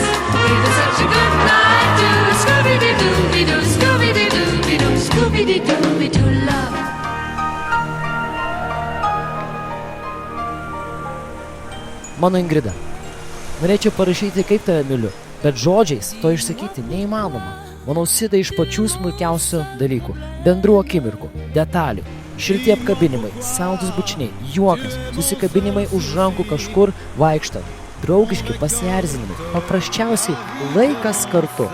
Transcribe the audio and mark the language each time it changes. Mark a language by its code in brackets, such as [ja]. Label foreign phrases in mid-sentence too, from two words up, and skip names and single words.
[en] It is such a good night to Scooby-Doo-Doo-Doo, Scooby-Doo-Doo-Doo, Scooby-Doo-Doo love. [lt] Mano Ingrida, norėčiau parašyti, kaip tave myliu, bet žodžiais to išsakyti neįmanoma. Mano sidai iš pačių smulkiausių dalykų, bendrų akimirkų, detalių, šilti apkabinimai, saldūs bučiniai, juokas, susikabinimai už rankų kažkur vaikštant, draugiški pasierzinimai, paprasčiausiai laikas kartu.